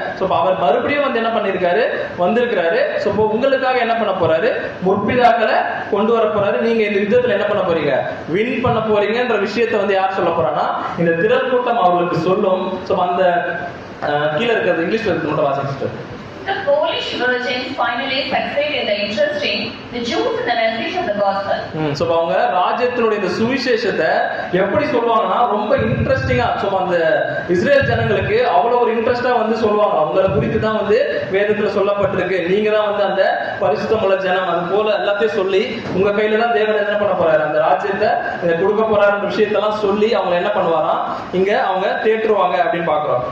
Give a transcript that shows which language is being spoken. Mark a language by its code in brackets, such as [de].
[ta] So அவர் மறுபடியும் வந்து என்ன பண்ணிருக்காரு, வந்திருக்கிறாரு. சோ உங்களுக்காக என்ன பண்ண போறாரு, முற்பிதாக்களை கொண்டு வர போறாரு. நீங்க இந்த யுத்தத்துல என்ன பண்ண போறீங்க, வின் பண்ண போறீங்கன்ற விஷயத்தை வந்து யார் சொல்ல போறான்னா இந்த திரள் கூட்டம் அவர்களுக்கு சொல்லும். சோ அந்த கீழே இருக்கிறது இங்கிலீஷ்ல மட்டும் வாசிச்சுட்டு [en] The Polish virgins finally succeed in the interesting the Jews in the message of the gospel. [ta] So அவங்க ராஜ்யத்தினுடைய இந்த சுவிசேஷத்தை எப்படி சொல்லுவாங்கன்னா ரொம்ப இன்ட்ரெஸ்டிங்கா, சோ அந்த இஸ்ரேல் ஜனங்களுக்கு அவ்வளவு ஒரு இன்ட்ரெஸ்டா வந்து சொல்லுவாங்க. அவங்கள குறித்து தான் வந்து வேதத்துல சொல்லப்பட்டிருக்கு, நீங்க தான் வந்து அந்த பரிசுத்தமுள்ள ஜனம், அது போல எல்லாத்தையும் சொல்லி உங்க கையில தான் தேவன் என்ன பண்ண போறாரு, அந்த ராஜ்யத்தை கொடுக்க போறாருன்ற விஷயத்தெல்லாம் சொல்லி அவங்க என்ன பண்ணுவாராம், இங்க அவங்க தேற்றுவாங்க அப்படின்னு பாக்குறோம்.